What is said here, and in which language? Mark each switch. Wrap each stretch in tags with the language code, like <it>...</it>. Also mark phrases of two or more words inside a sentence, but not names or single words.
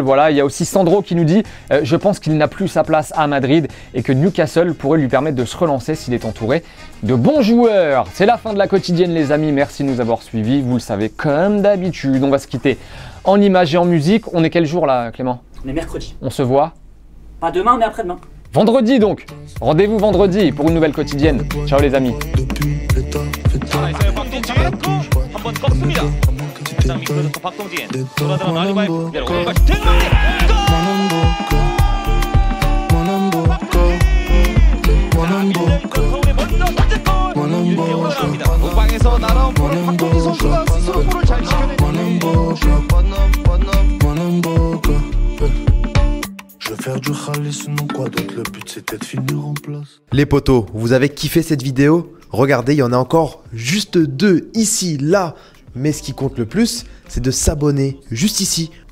<fr>Voilà, il y a aussi Sandro qui nous dit je pense qu'il n'a plus sa place à Madrid et que Newcastle pourrait lui permettre de se relancer s'il est entouré de bons joueurs. C'est la fin de la quotidienne les amis, merci de nous avoir suivis, vous le savez comme d'habitude. On va se quitter en images et en musique. On est quel jour là Clément? On est mercredi. On se voit Pas demain, mais après-demain. vendredi donc. Rendez-vous vendredi pour une nouvelle quotidienne. Ciao les amis.</fr> <ko>살아있어요. 박동진 고 한번 꺾습니다. 장 미끄러졌던 박동진 돌아들어 나리바의 내려 오른발 슈팅 우방에서 날아온 볼을 박동진 선수가 스스로 볼을 잘 지켜내고</ko> <fr>Les potos, vous avez kiffé cette vidéo? Regardez, il y en a encore juste 2 ici, là. Mais ce qui compte le plus, c'est de s'abonner juste ici.</fr>